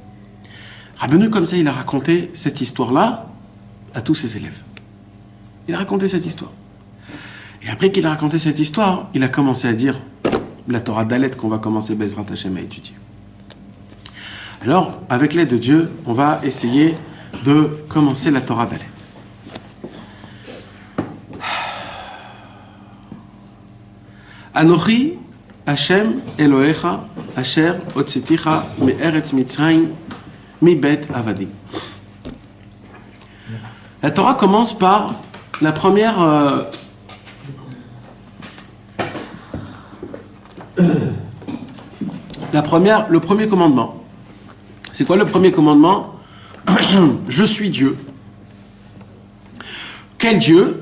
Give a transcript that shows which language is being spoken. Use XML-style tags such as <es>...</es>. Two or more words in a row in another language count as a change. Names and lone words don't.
<fr>Rabbeinu, comme ça, il a raconté cette histoire-là à tous ses élèves. Il a raconté cette histoire. Et après qu'il a raconté cette histoire, il a commencé à dire la Torah d'Alet qu'on va commencer</fr> <he>בעזרת השם</he> <fr>à étudier. Alors, avec l'aide de Dieu, on va essayer de commencer la Torah d'Alet.</fr> <he>אנכי השם אלהיך אשר הוצאתיך מארץ מצרים מבית עבדים.</he> <fr>La Torah commence par la première... le premier commandement. C'est quoi le premier commandement? Je suis Dieu. Quel Dieu?</fr>